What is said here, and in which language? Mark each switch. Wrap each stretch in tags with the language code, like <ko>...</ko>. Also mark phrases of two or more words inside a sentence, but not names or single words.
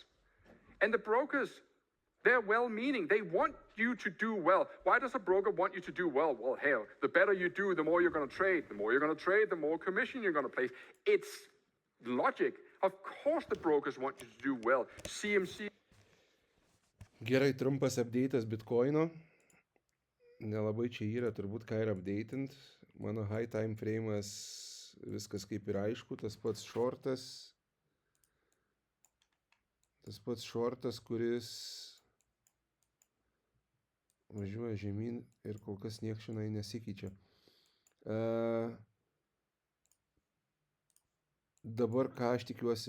<en>And the brokers, they're well-meaning. They want you to do well. Why does a broker want you to do well? Well, hell, the better you do, the more you're going to trade. The more you're going to trade, the more commission you're going to place. It's logic. Of course the brokers want you to do well. CMC.</en> <lt>Gerai, trumpas update'as Bitcoin'o. Nelabai čia yra turbūt ką ir update'int. Mano</lt> <en>high time frame'as</en> <lt>viskas kaip ir aišku, tas pats shortas, kuris važiuoja žemyn ir kol kas nieks šiandien nesikeičia. Dabar ką aš tikiuosi?</lt>